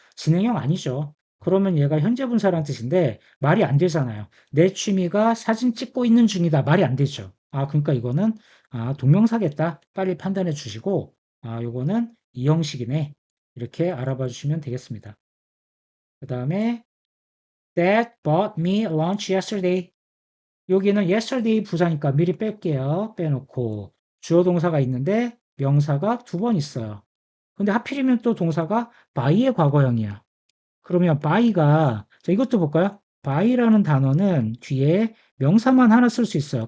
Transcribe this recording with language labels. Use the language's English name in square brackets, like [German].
[Korean] 진행형 아니죠. 그러면 얘가 현재 분사란 뜻인데 말이 안 되잖아요. 내 취미가 사진 찍고 있는 중이다. 말이 안 되죠. 그러니까 이거는 동명사겠다. 빨리 판단해 주시고 요거는 이 형식이네. 이렇게 알아봐 주시면 되겠습니다. 그 다음에 [English] Dad bought me lunch yesterday. [Korean] 여기는 yesterday 부사니까 미리 뺄게요. 빼놓고 주어 동사가 있는데 명사가 두 번 있어요. 근데 하필이면 또 동사가 by의 과거형이야. 그러면 by가 이것도 볼까요? by라는 단어는 뒤에 명사만 하나 쓸 수 있어요.